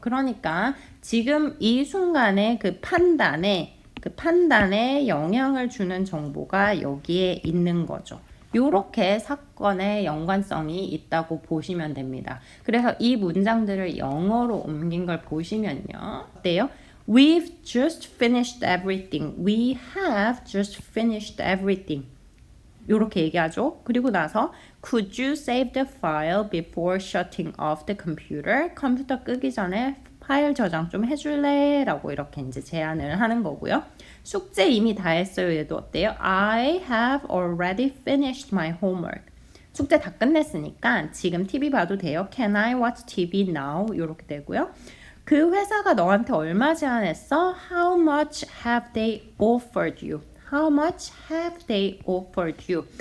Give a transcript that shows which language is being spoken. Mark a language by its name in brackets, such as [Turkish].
[Korean] 그러니까 지금 이 순간에 그 판단에 영향을 주는 정보가 여기에 있는 거죠. 요렇게 사건의 연관성이 있다고 보시면 됩니다. 그래서 이 문장들을 영어로 옮긴 걸 보시면요. 어때요? [English] We've just finished everything. We have just finished everything. [Korean] 요렇게 얘기하죠. 그리고 나서 [English] Could you save the file before shutting off the computer? [Korean] 컴퓨터 끄기 전에 파일 저장 좀 해줄래? 라고 이렇게 이제 제안을 하는 거고요. 숙제 이미 다 했어요. 얘도 어때요? [English] I have already finished my homework. [Korean] 숙제 다 끝냈으니까 지금 TV 봐도 돼요. [English] Can I watch TV now? [Korean] 이렇게 되고요. 그 회사가 너한테 얼마 제안했어? [English] How much have they offered you? How much have they offered you?